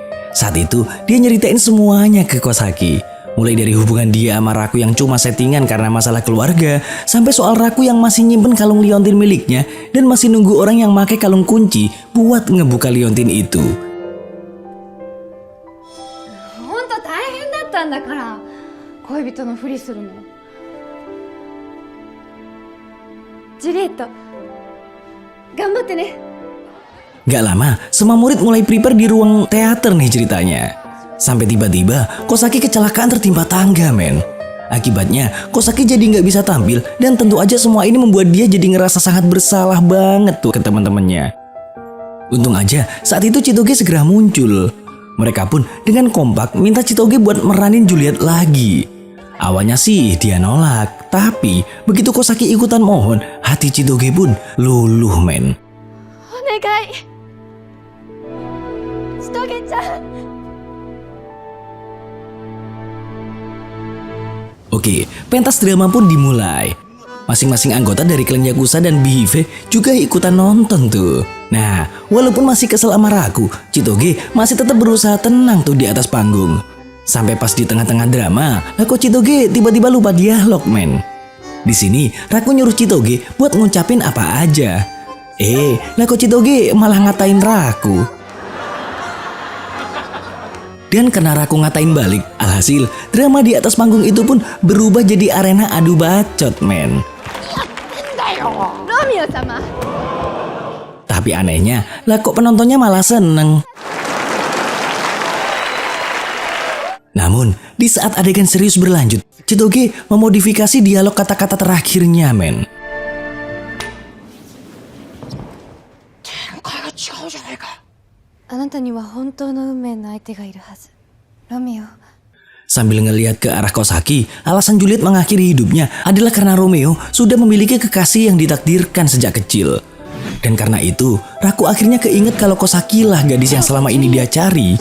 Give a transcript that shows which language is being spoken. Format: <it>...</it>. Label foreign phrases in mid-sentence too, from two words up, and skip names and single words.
<id>Saat itu, dia nyeritain semuanya ke Kosaki. Mulai dari hubungan dia sama Raku yang cuma settingan karena masalah keluarga, sampai soal Raku yang masih nyimpen kalung liontin miliknya dan masih nunggu orang yang pakai kalung kunci buat ngebuka liontin itu.</id> <ja>んだから恋人のふりするの。ジュリエット頑張ってね。</ja> <id>Gak lama, semua murid mulai prepare di ruang teater nih ceritanya. Sampai tiba-tiba Kosaki kecelakaan tertimpa tangga, men. Akibatnya Kosaki jadi nggak bisa tampil dan tentu aja semua ini membuat dia jadi ngerasa sangat bersalah banget tuh ke teman-temannya. Untung aja saat itu Chitoge segera muncul. Mereka pun dengan kompak minta Chitoge buat meranin Juliet lagi. Awalnya sih dia nolak, tapi begitu Kosaki ikutan mohon, hati Chitoge pun luluh, men.</id> <ja>お願い千棘ちゃん。</ja> <id>Oke, pentas drama pun dimulai. Masing-masing anggota dari klan Yakuza dan Bihive juga ikutan nonton tuh. Nah, walaupun masih kesel sama Raku, Chitoge masih tetap berusaha tenang tuh di atas panggung. Sampai pas di tengah-tengah drama, lah kok Chitoge tiba-tiba lupa dialog, men. Di sini, Raku nyuruh Chitoge buat ngucapin apa aja. Lah kok Chitoge malah ngatain Raku. Dan karena Raku ngatain balik, alhasil drama di atas panggung itu pun berubah jadi arena adu bacot, men.</id> <ja>ロミオ様。</ja> <id>Tapi anehnya, lah kok penontonnya malah seneng. Namun, di saat adegan serius berlanjut, Chitoge memodifikasi dialog kata-kata terakhirnya, men.</id> <ja>あなたには本当の運命の相手がいるはず。ロミオ。</ja> <id>Sambil ngeliat ke arah Kosaki, alasan Juliet mengakhiri hidupnya adalah karena Romeo sudah memiliki kekasih yang ditakdirkan sejak kecil. Dan karena itu, Raku akhirnya keinget kalau Kosaki lah gadis yang selama ini dia cari.</id>